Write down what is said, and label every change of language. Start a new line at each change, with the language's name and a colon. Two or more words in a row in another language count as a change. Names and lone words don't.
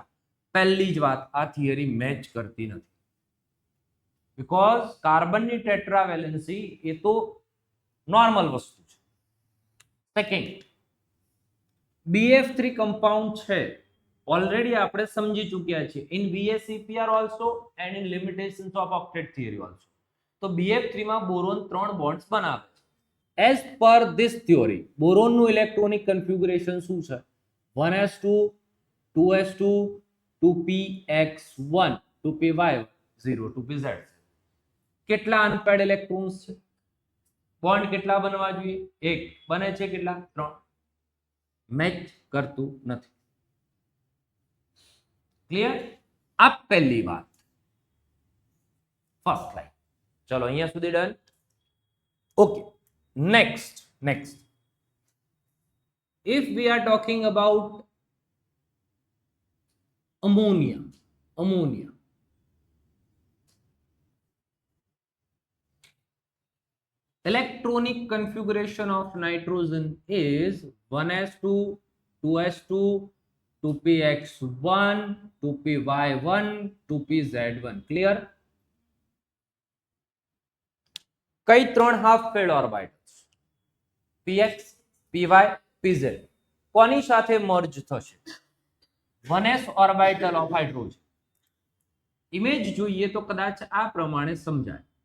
Gujarati: પહેલી જ વાત, આ થિયરી મેચ કરતી નથી, બીકોઝ કાર્બનની ટેટ્રાવેલેન્સી એ તો નોર્મલ વસ્તુ છે.
English: second, BF3 compound છે, ઓલરેડી
Gujarati: આપણે સમજી ચૂક્યા છીએ
English: in VSEPR also and in limitations of octet theory also.
Gujarati: તો BF3 માં બોરોન 3 બોન્ડ્સ બનાવે છે.
English: As per this theory, boron નું electronic configuration
Gujarati: શું છે?
English: 1s2 2s2 2px1 2py0 2pz.
Gujarati: કેટલા
English: unpaired electrons
Gujarati: છે? બોન્ડ કેટલા બનવા જોઈએ? 1. બને છે કેટલા? 3. મેચ કરતું નથી. ક્લિયર? આ પહેલી વાત,
English: first line.
Gujarati: ચલો અહીંયા સુધી ડન. ઓકે,
English: next, if we are talking about ammonia, electronic configuration of nitrogen is 1s2 2s2 2px1 2py1 2pz1. clear?
Gujarati: કઈ 3
English: half filled orbitals?
Gujarati: px py pz કોની સાથે મર્જ થશે?
English: 1s orbital of hydrogen.
Gujarati: ઇમેજ જોઈએ તો કદાચ આ પ્રમાણે સમજાય.